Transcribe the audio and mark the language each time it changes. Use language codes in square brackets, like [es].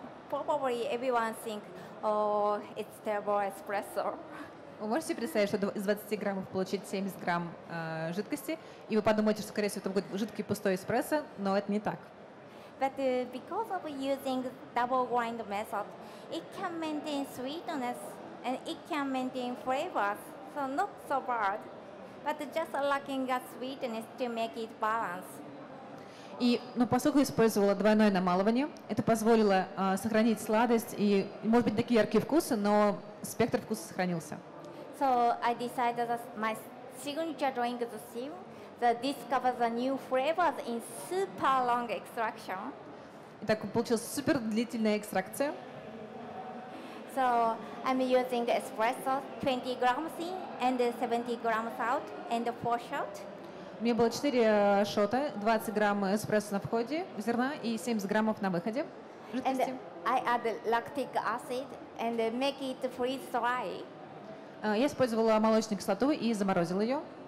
[en] Probably everyone think, oh, it's terrible espresso. [ru] Вы можете представить, что из 20 граммов получить 70 грамм жидкости, и вы подумаете, что, скорее всего, это будет жидкий пустой эспрессо, но это не так. [en] But because of using double grind method, it can maintain sweetness and it can maintain flavors, so not so bad, but just lacking a sweetness to make it balance. [ru] Но поскольку использовала двойное намалывание, это позволило сохранить сладость и, может быть, такие яркие вкусы, но спектр вкуса сохранился. [en] So I decided that my signature drink is the same, that discover the new flavors in super long extraction. [ru] Итак, получилась супер длительная экстракция. [en] So I'm using espresso 20 grams in and 70 grams out and 4 shots. [ru] У меня было 4 шота, 20 грамм эспрессо на входе зерна и 70 граммов на выходе жидкости. [en] And I add lactic acid and make it freeze dry. [ru] Я использовала молочную кислоту и заморозила ее.